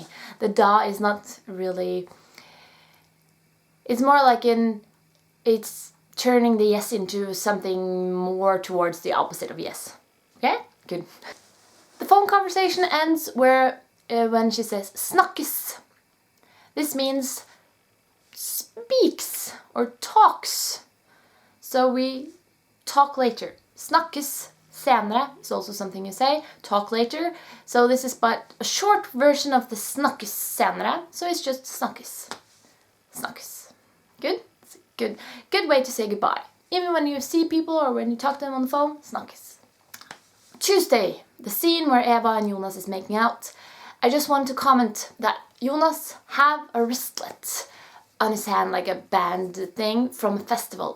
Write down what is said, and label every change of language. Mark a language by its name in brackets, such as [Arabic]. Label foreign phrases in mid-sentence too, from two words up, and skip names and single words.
[English] The da is not really, it's more like it's turning the yes into something more towards the opposite of yes. Okay, good. The phone conversation ends when she says snakkes. This means speaks or talks. So we talk later. [Norwegian] Snakkes senere [English] is also something you say. Talk later. So this is but a short version of the [Norwegian] snakkes senere. [English] So it's just snakkes. Snakkes. Good? It's a good way to say goodbye. Even when you see people or when you talk to them on the phone, snakkes. Tuesday, the scene where Eva and Jonas is making out. I just want to comment that Jonas have a wristlet on his hand, like a band thing from a festival.